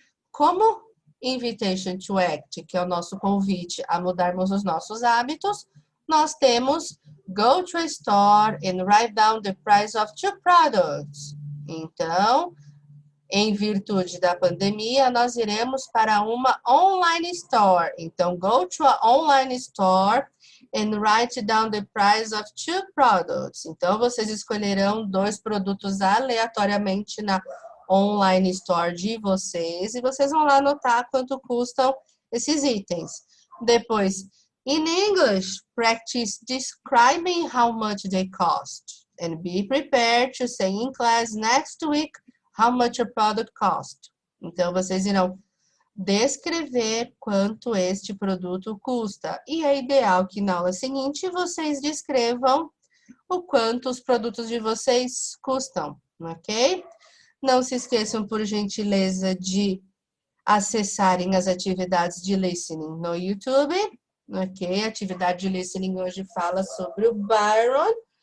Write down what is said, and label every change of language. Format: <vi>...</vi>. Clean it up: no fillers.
<pt>Como Invitation to Act, que é o nosso convite a mudarmos os nossos hábitos, nós temos</pt> <en>Go to a store and write down the price of 2 products.</en> <pt>Então, em virtude da pandemia, nós iremos para uma online store.</pt> <en>Então, go to a online store and write down the price of 2 products.</en> <pt>Então, vocês escolherão 2 produtos aleatoriamente na</pt> <en>online store</en> <pt>de vocês e vocês vão lá anotar quanto custam esses itens.</pt> <en>Depois, in English, practice describing how much they cost and be prepared to say in class next week how much a product cost.</en> <pt>Então, vocês irão descrever quanto este produto custa. E é ideal que na aula seguinte vocês descrevam o quanto os produtos de vocês custam, ok? Não se esqueçam, por gentileza, de acessarem as atividades de listening no YouTube, ok? A atividade de listening hoje fala sobre o Byron.</pt>